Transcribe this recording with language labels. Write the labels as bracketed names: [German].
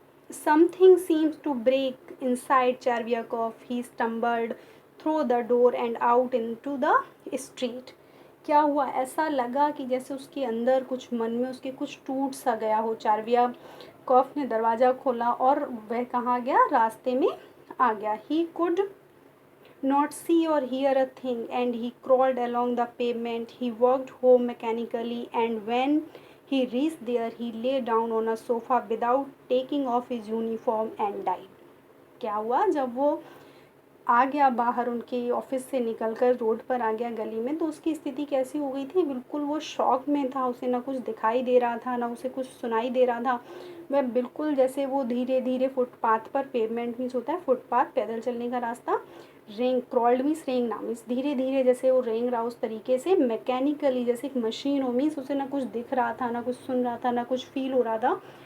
[English] Something seems to break inside Chervyakov, he stumbled through the door and out into the street. [Hindi] क्या हुआ, ऐसा लगा कि जैसे उसके अंदर कुछ मन में उसके कुछ टूट सा गया हो। चार्वियाकॉफ ने दरवाज़ा खोला और वह कहाँ गया, रास्ते में आ गया। [English] He could not see or hear a thing, and he crawled along the pavement. He walked home mechanically, and when he reached there, he lay down on a sofa without taking off his uniform and died. [Hindi] क्या हुआ, जब वो आ गया बाहर उनके office से निकलकर road पर आ गया गली में, तो उसकी स्थिति कैसी हो गई थी, बिल्कुल वो शॉक में था। उसे ना कुछ दिखाई दे रहा था ना उसे कुछ सुनाई दे रहा था। वह बिल्कुल जैसे वो धीरे धीरे फुटपाथ पर, पेवमेंट मीन्स होता है फुटपाथ, पैदल चलने का रास्ता, रेंग, क्रॉल्ड मीन्स रेंगना, मीन्स धीरे धीरे जैसे वो रेंग रहा उस तरीके से, मैकेनिकली जैसे एक मशीन हो, मीन्स उसे ना कुछ दिख रहा था ना कुछ सुन रहा था ना कुछ फील हो रहा था।